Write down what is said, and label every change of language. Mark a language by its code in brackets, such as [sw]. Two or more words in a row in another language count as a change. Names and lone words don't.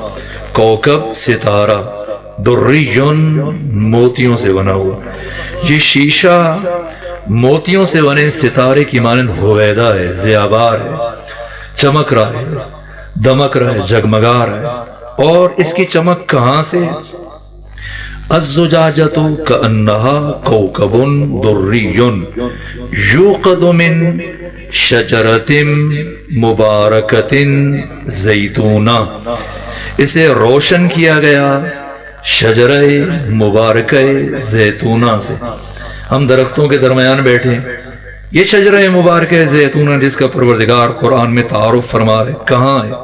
[ur] کوکب ستارہ، دری موتیوں سے بنا ہوا، یہ شیشہ موتیوں سے بنے ستارے کی مانند ہویدا ہے، ضیابار ہے، چمک رہا ہے، دمک رہا ہے، جگمگا رہا ہے۔ اور اس کی چمک کہاں سے؟ [ar] الزجاجۃ کأنہا کوکب دری یوقد من شجرۃ مبارکۃ زیتونہ، [ur] اسے روشن کیا گیا شجرہ مبارکہ زیتونہ سے۔ ہم درختوں کے درمیان بیٹھے ہیں، یہ شجرہ مبارکہ زیتونہ جس کا پروردگار قرآن میں تعارف فرما ہے، کہاں ہے؟